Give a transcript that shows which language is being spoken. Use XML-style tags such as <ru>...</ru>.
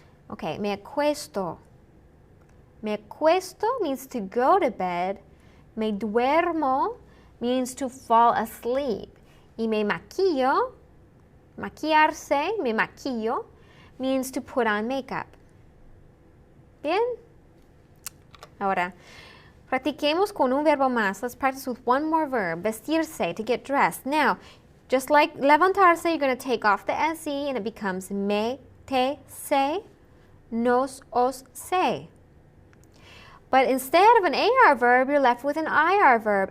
<en>Okay,</en> <es>me acuesto. Me acuesto</es> <en>means to go to bed.</en> <es>Me duermo</es> <en>means to fall asleep.</en> <es>Y me maquillo. Maquillarse, me maquillo,</es> <en>means to put on makeup.</en> <es>Bien? Ahora, practiquemos con un verbo más.</es> <en>Let's practice with one more verb. Vestirse, to get dressed. Now, just like levantarse, you're going to take off the SE and it becomes me, te, se, nos, os, se. But instead of an AR verb, you're left with an IR verb.</en>